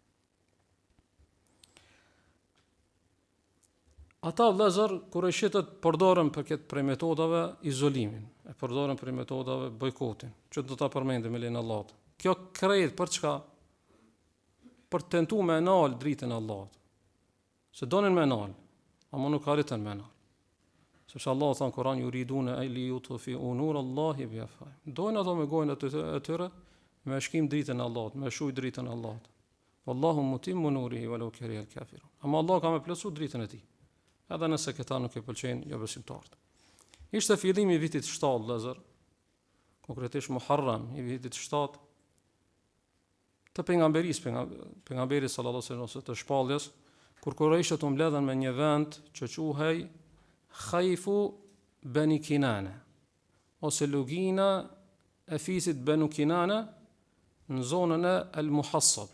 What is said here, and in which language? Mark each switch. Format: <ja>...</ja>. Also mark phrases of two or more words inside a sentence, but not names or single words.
<sq>Ata vëllezër kurëshitët përdorën për këtë prej metodave izolimin, e përdorën për metodave bojkotin, që do ta përmendim me lenin Allahut. Kjo krejt për çka? Për tentuar me nal dritën e Allahut. Se donin me nal, ama nuk arritën me nal. Sepse Allah thon Kur'an</sq> <ar>يريدون أن ليطفئوا نور الله بأفواههم.</ar> <sq>Doin ato me gojën e tyre me shkim dritën e Allahut, me shuj dritën e Allahut.</sq> <ar>والله متم نوره ولو كره الكافرون.</ar> <sq>Ama Allah ka me plotsu dritën e tij. Edhe nëse këta nuk e pëlqejnë jo besimtarët. Ishte fillimi i vitit 7 vëllezër, konkretisht Muharram i vitit 7 të pejgamberit</sq> <ar>صلى الله عليه وسلم</ar> <sq>të shpalljes, kur Kurajshët u mbledhen me një vend që quhej Khaifu Bani Kinane, ose lugina e fisit Banu Kinane në zonën e El Muhassab.</sq>